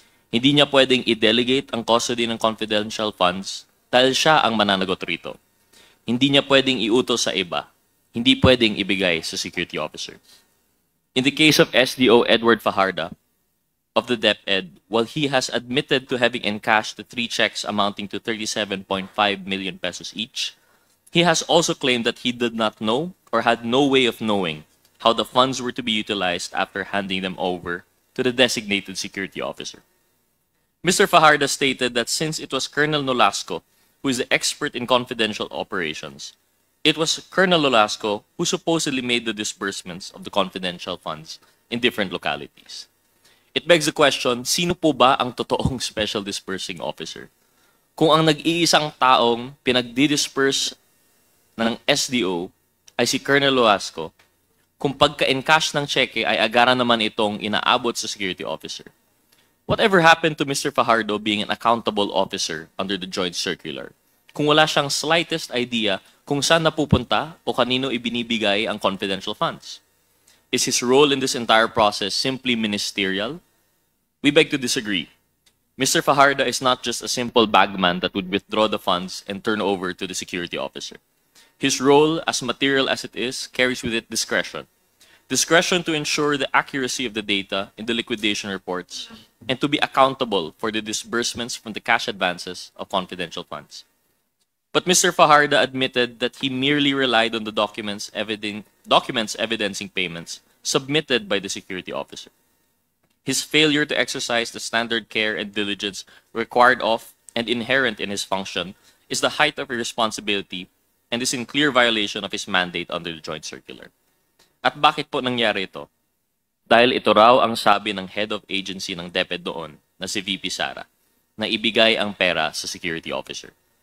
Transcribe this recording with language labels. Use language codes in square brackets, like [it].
[tl] Hindi niya pwedeng i-delegate ang custody ng confidential funds dahil siya ang mananagot rito. Hindi niya pwedeng iutos sa iba. Hindi pwedeng ibigay sa security officer. [en] In the case of SDO Edward Fajarda of the DepEd, while he has admitted to having encashed the 3 checks amounting to 37.5 million pesos each, he has also claimed that he did not know or had no way of knowing how the funds were to be utilized after handing them over to the designated security officer. Mr. Fajarda stated that since it was Colonel Nolasco who is the expert in confidential operations, it was Colonel Lolasco who supposedly made the disbursements of the confidential funds in different localities. It begs the question, [tl] sino po ba ang totoong special disbursing officer? Kung ang nag-iisang taong pinagdi-disperse ng SDO ay si Colonel Loasco, kung pagka-encash ng cheque ay agara naman itong inaabot sa security officer. [en] Whatever happened to Mr. Fajardo being an accountable officer under the joint circular? [tl] Kung wala siyang slightest idea kung saan napupunta o kanino ibinibigay ang confidential funds? [en] Is his role in this entire process simply ministerial? We beg to disagree. Mr. Fajardo is not just a simple bagman that would withdraw the funds and turn over to the security officer. His role, as material as it is, carries with it discretion. Discretion to ensure the accuracy of the data in the liquidation reports and to be accountable for the disbursements from the cash advances of confidential funds. But Mr. Fajardo admitted that he merely relied on the documents evidencing payments submitted by the security officer. His failure to exercise the standard care and diligence required of and inherent in his function is the height of irresponsibility and is in clear violation of his mandate under the joint circular. [tl] At bakit po nangyari ito? Dahil ito raw ang sabi ng head of agency ng DepEd doon na si VP Sara na ibigay ang pera sa security officer.